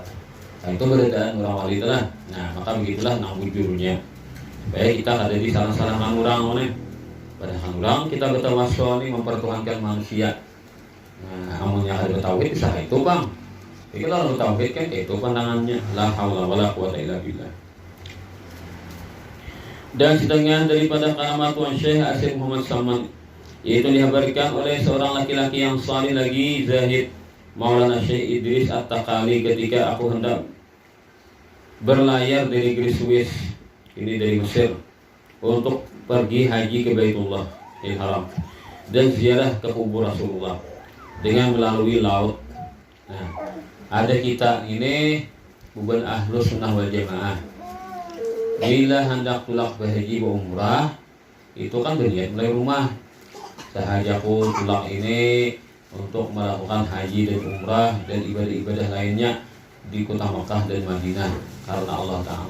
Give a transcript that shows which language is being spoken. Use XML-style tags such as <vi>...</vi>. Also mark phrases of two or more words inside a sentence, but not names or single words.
<bjn>Nah itu berbedaan orang wali itu lah. Nah maka begitulah nang wujudnya supaya kita ada di salah-salahkan orang nih. Padahal orang kita bertawasul nih mempertuhankan manusia. Nah amunnya ada bertauhid bisa itu bang. Jadi kalau bertauhid kan itu pandangannya</bjn> <ar>لا حول ولا قوة إلا بالله.</ar> <ms>Dan setengah daripada kalimat Tuan Syekh Asyid Muhammad Saman yaitu dihabarkan oleh seorang laki-laki yang salih lagi zahid Maulana Syekh Idris At-Takali ketika aku hendak berlayar dari Swiss ini dari Mesir untuk pergi haji ke Baitullah Haram dan ziarah ke kubur Rasulullah dengan melalui laut.</ms> <bjn>Nah, ada kita ini bukan</bjn> <ar>أهل السنة والجماعة.</ar> <bjn>Bila hendak tulak berhaji umrah itu kan berniat mulai rumah. Sahajaku tulak ini untuk melakukan haji dan umrah dan ibadah-ibadah lainnya di kota Makkah dan Madinah karena Allah Ta'ala.</bjn>